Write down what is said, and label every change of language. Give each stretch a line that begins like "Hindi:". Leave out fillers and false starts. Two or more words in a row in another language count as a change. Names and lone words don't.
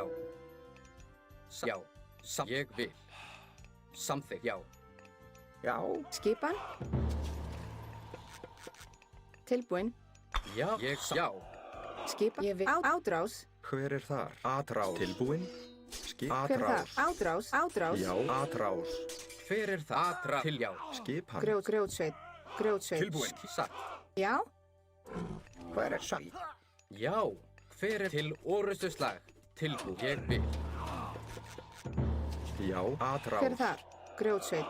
Icelandic: Já. Ég vil. Samþykkt. Já. Já. Skipan. Tilbúin. Já. Ég. Já. Skipan. Ég vil. Átrás. Hver er þar? Atrás. Tilbúin. Skip. Hver er það? Atrás. Átrás. Já. Atrás. Hver er það? Atrás. Til. Já. Skipan. Grjótsveit. Tilbúin. Satt. Já. Hver er satt? Já. Hver er til orustu slag? tilbúin. Ég vil. Já, atrás. Hver er þar? Grjótsveinn.